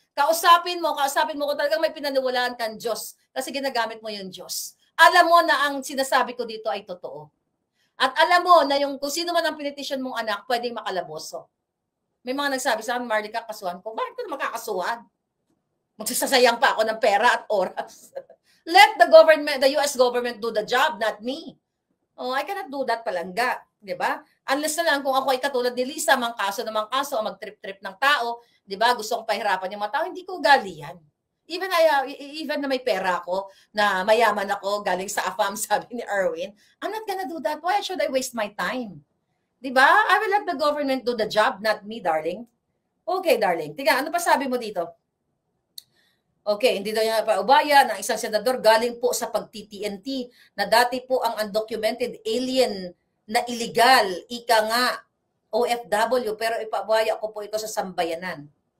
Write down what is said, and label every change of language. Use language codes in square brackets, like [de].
[tl] Kausapin mo kung talagang may pinaniwalaan kang Diyos kasi ginagamit mo yung Diyos. Alam mo na ang sinasabi ko dito ay totoo. At alam mo na yung kung sino man ang pinitisyon mong anak, pwedeng makalaboso. May mga nagsabi sa akin, Maharlika, kasuhan ko. Bakit ko na makakasuhan? Magsasayang pa ako ng pera at oras. [en] Let the US government do the job, not me. Oh, I cannot do that [tl] palangga. Diba? Unless na lang kung ako ay katulad ni Lisa, mangkaso, o mag-trip-trip ng tao, diba? Gusto kong pahirapan yung mga tao, hindi ko gali yan. Even na may pera ako, na mayaman ako, galing sa AFAM, sabi ni Erwin, [en] I'm not gonna do that. Why should I waste my time? Diba? I will let the government do the job, not me, darling. [tl] Okay, darling. Tiga, ano pa sabi mo dito? Okay, hindi daw niya paubaya ng isang senador galing po sa pag-TTNT na dati po ang undocumented alien na illegal, ika nga, OFW, pero ipaubaya ko po ito sa sambayanan.